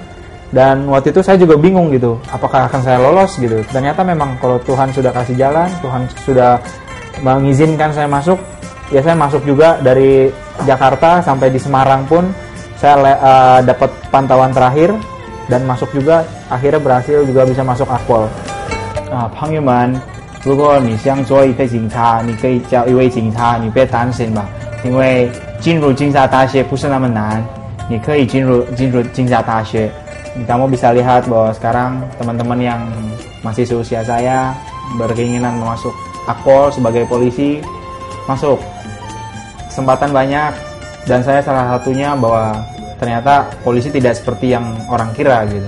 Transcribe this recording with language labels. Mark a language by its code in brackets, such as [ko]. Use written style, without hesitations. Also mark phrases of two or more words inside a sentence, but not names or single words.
[id] Dan waktu itu saya juga bingung gitu, apakah akan saya lolos gitu. Ternyata memang kalau Tuhan sudah kasih jalan, Tuhan sudah mengizinkan saya masuk, ya saya masuk juga. Dari Jakarta sampai di Semarang pun saya dapat pantauan terakhir dan masuk juga, akhirnya berhasil juga bisa masuk Akpol. [zh] 朋友们，如果你想做一个警察，你可以叫一位警察，你别担心吧，因为进入警察大学不是那么难，你可以进入警察大学。 [id] Kamu bisa lihat bahwa sekarang teman-teman yang masih seusia saya berkeinginan masuk Akpol sebagai polisi, masuk. Kesempatan banyak dan saya salah satunya, bahwa ternyata polisi tidak seperti yang orang kira gitu.